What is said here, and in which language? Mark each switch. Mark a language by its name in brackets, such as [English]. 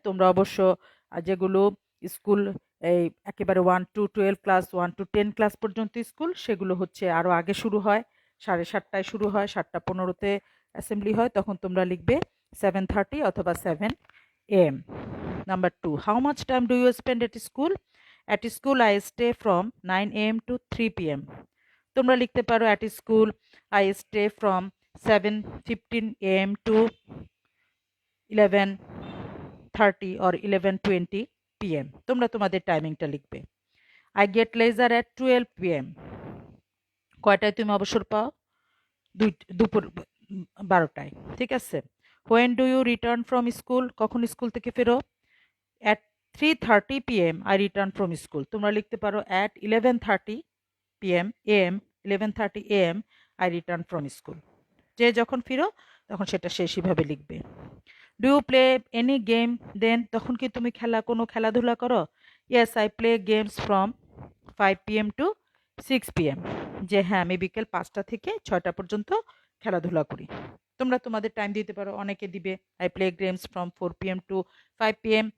[Bangla] তোমরা অবশ্য যেগুলো স্কুল এই একেবারে 1 to 12 ক্লাস, 1 to 10 ক্লাস পর্যন্ত স্কুল, সেগুলো হচ্ছে আরও আগে শুরু হয়, 7:30টায় শুরু হয়, 7:15-তে অ্যাসেম্বলি হয়। তখন তোমরা লিখবে 7:30 অথবা 7 a.m. [English] Number 2, how much time do you spend at school? At school I stay from 9 a.m. to 3 p.m. [Bangla] তোমরা লিখতে পারো [English] at school I stay from 7:15 a.m. to 11:30 or 11:20 p.m. [Bangla] তোমরা তোমাদের টাইমিংটা লিখবে। [English] I get leisure at 12 p.m. [Bangla] কয়টায় তুমি অবসর পাও? দুপুর 12টায়, ঠিক আছে। [English] When do you return from school? [Bangla] কখন স্কুল থেকে ফেরো? [English] At 3:30 p.m. I return from school. [Bangla] তোমরা লিখতে পারো [English] at 11:30 p.m. am 11:30 am I return from school. [Bangla] যে যখন ফিরো তখন সেটা সেইভাবে লিখবে। [English] do you play any game then, [Bangla] তখন কি তুমি কোনো খেলাধুলা করো। [English] Yes I play games from 5 p.m. to 6 p.m. [Bangla] যে হ্যাঁ, আমি বিকেল 5টা থেকে 6টা পর্যন্ত খেলাধুলা করি। তোমরা তোমাদের টাইম দিতে পারো, অনেকে দিবে [English] I play games from 4 p.m. to 5 p.m.